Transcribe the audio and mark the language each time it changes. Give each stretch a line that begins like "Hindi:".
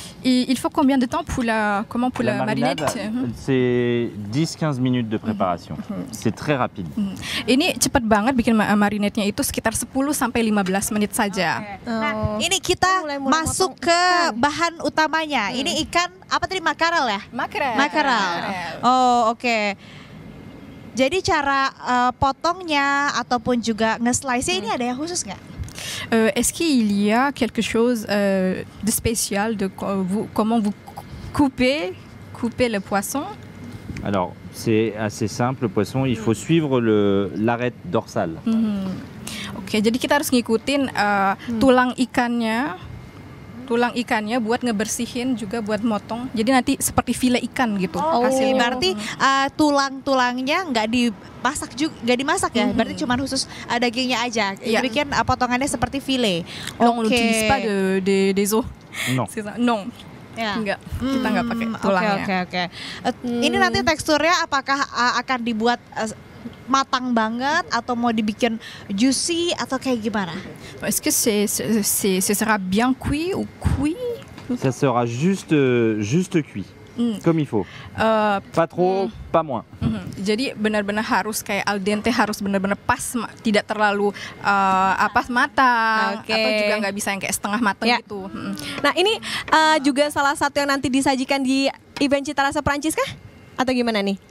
French: Il faut combien de temps pour la marinade? C'est 10-15 minutes de préparation. C'est très rapide.
Indonesian: Ini cepat banget bikin marinade-nya itu sekitar 10 sampai 15 menit saja. Nah, ini kita masuk ke bahan utamanya. Ini ikan apa tadi, makarel ya? Makarel. Oh, oke. Jadi cara potongnya ataupun juga nge-slice-nya ini ada yang khusus nggak?
French: Est-ce qu'il y a quelque chose de spécial de comment vous coupez le poisson? Alors, c'est assez simple, le poisson, il faut suivre l'arête dorsale.
Indonesian: Oke, jadi kita harus ngikutin tulang ikannya buat ngebersihin juga buat motong. Jadi nanti seperti file ikan gitu hasilnya. Berarti tulang-tulangnya nggak dimasak ya? Berarti cuma khusus dagingnya aja. Bikin potongannya seperti file.
French: On n'utilise pas des os. Non. Non.
Indonesian: Ya. Enggak, kita nggak pakai tulangnya. Oke. Ini nanti teksturnya apakah akan dibuat matang banget atau mau dibikin juicy atau kayak gimana?
French: Est-ce que ce sera bien cuit ou cuit? Ça sera juste cuit, comme il faut. Pas trop, pas moins.
Indonesian: Jadi benar-benar harus kayak al dente, harus benar-benar pas, tidak terlalu matang, atau juga nggak bisa yang kayak setengah matang gitu. Nah ini juga salah satu yang nanti disajikan di event Cita Rasa Prancis kah? Atau gimana nih?